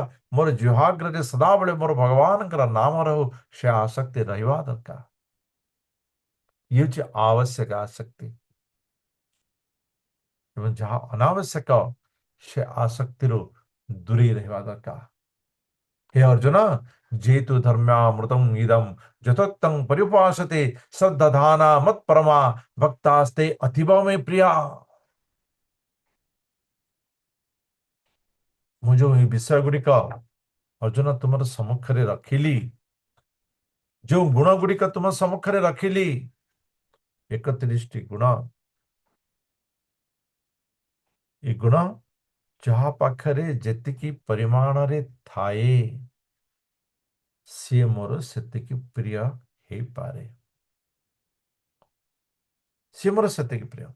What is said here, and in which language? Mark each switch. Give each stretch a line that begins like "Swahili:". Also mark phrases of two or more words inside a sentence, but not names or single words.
Odia: ମୋର ଜିହ୍ୱାଗ୍ରରେ ସଦାବେଳେ ମୋର ଭଗବାନଙ୍କର ନାମ ରହୁ, ସେ ଆସକ୍ତି ରହିବା ଦରକାର। ଇଏ ହେଉଛି ଆବଶ୍ୟକ ଆସକ୍ତି। ଏବଂ ଯାହା ଅନାବଶ୍ୟକ ସେ ଆସକ୍ତିରୁ ଦୂରେଇ ରହିବା ଦରକାର।
Sanskrit: हे अर्जुन, जेतु धर्म्यामृतम इदम यथोक्तं परिभाषते श्रद्धाधाना मत परमा भक्तास्ते अतीव में प्रिया।
Odia: ମୁଁ ଯୋଉ ଏହି ବିଷୟ ଗୁଡିକ ଅର୍ଜୁନ ତୁମର ସମ୍ମୁଖରେ ରଖିଲି, ଯୋଉ ଗୁଣ ଗୁଡିକ ତୁମ ସମ୍ମୁଖରେ ରଖିଲି, 31ଟି ଗୁଣ, ଏ ଗୁଣ ଯାହା ପାଖରେ ଯେତିକି ପରିମାଣରେ ଥାଏ ସିଏ ମୋର ସେତିକି ପ୍ରିୟ ହେଇପାରେ, ସିଏ ମୋର ସେତିକି ପ୍ରିୟ।